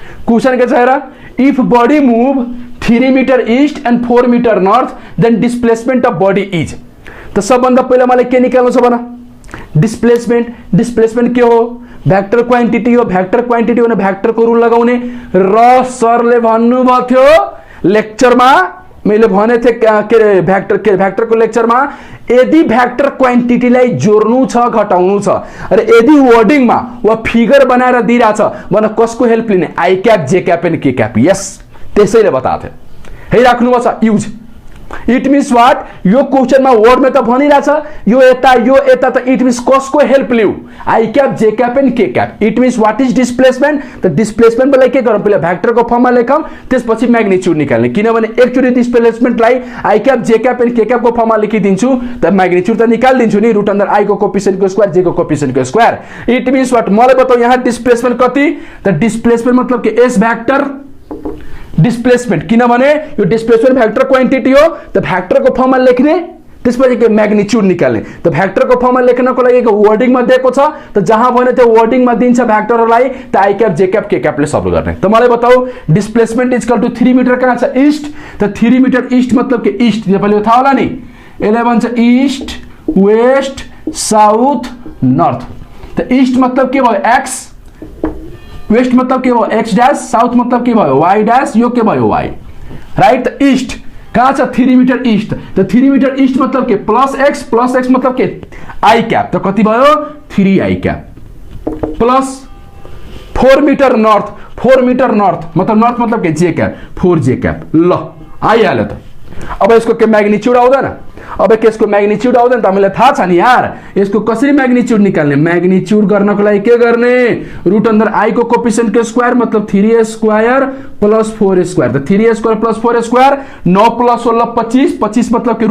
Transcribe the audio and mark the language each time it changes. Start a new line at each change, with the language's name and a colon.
Nepali: Question के छ हेर,
English: If body move 3 meter east and 4 meter north then displacement of body is.
Nepali: त सबभन्दा पहिला मलाई के निकाल्नु छ भन? डिस्प्लेसमेन्ट के हो? भेक्टर क्वान्टिटी हो। भेक्टर क्वान्टिटी हो भने भेक्टरको रुल लगाउने र सरले भन्नुभएको थियो लेक्चरमा, मैले भने थिए के भेक्टरको लेक्चरमा, यदि भेक्टर क्वान्टिटीलाई जोड्नु छ घटाउनु छ र यदि वर्डिङमा वा फिगर बनाएर दिइराछ भने कसको हेल्प लिने? I cap, J cap and K cap. यस, त्यसैले बताएको थिए। है राख्नु छ युज। It means what? यो क्वेशनमा वर्डमा त भनिराछ यो यता त इट मीन्स कसको help लिऊ? I cap, J cap and K cap. It means what is displacement? त डिस्प्लेसमेन्टलाई के गरौँ? पहिला भेक्टरको फर्ममा लेखौँ, त्यसपछि म्याग्निट्युड निकाल्ने। किनभने एकचोटि डिस्प्लेसमेन्टलाई I cap, J cap and के क्यापको फर्ममा लेखिदिन्छु त म्याग्निट्युड त निकाल्दिन्छु नि, रुट अन्डर आई को कोएफिसिएन्टको स्क्वायर, जे को कोएफिसिएन्टको स्क्वायर। It means what? मलाई बताऊ यहाँ डिस्प्लेसमेन्ट कति? त डिस्प्लेसमेन्ट मतलब के? एस भेक्टर डिस्प्लेसमेन्ट, किनभने यो डिस्प्लेसमेन्ट भेक्टर क्वान्टिटी हो, त भेक्टरको फर्ममा लेख्ने, त्यसपछि के म्याग्निट्युड निकाल्ने। त भेक्टरको फर्ममा लेख्नको लागि एक वर्डिङमा दिएको छ, त जहाँ भने त्यो वर्डिङमा दिन्छ भेक्टरहरूलाई, त आई क्याप, जे क्याप, के क्यापले सल्भ गर्ने। त मलाई बताऊ डिस्प्लेसमेन्ट इक्वल टु 3 मिटर कहाँ छ? ईस्ट। त 3 मिटर ईस्ट मतलब के? ईस्ट नेपाली थाहा होला नि, यसलाई भन्छ ईस्ट, वेस्ट, साउथ, नर्थ। त ईस्ट मतलब के भयो? एक्स, वेस्ट मतलब के भयो? एक्स डैश, साउथ मतलब के भयो? वाई डैश, यो के भयो? Y, right? त ईस्ट कहाँ छ? 3 मिटर ईस्ट। त 3 मिटर ईस्ट मतलब के? प्लस एक्स मतलब के? I cap. त कति भयो? 3 I cap plus 4 metre north मतलब नर्थ मतलब के? J cap, 4 J cap. ल आइहाल्यो त। अब यसको के म्याग्निट्युड आउँदैन? अब यसको म्याग्निट्युड आउँदैन त हामीलाई थाहा छ नि यार। यसको कसरी म्याग्निट्युड निकाल्ने? म्याग्निट्युड गर्नको लागि के गर्ने? रुट अन्डर आई को कोएफिसिएन्टको स्क्वायर मतलब 3a square plus 4a square. त 3a square plus 4a square 9 plus 16 25, 25 मतलब के?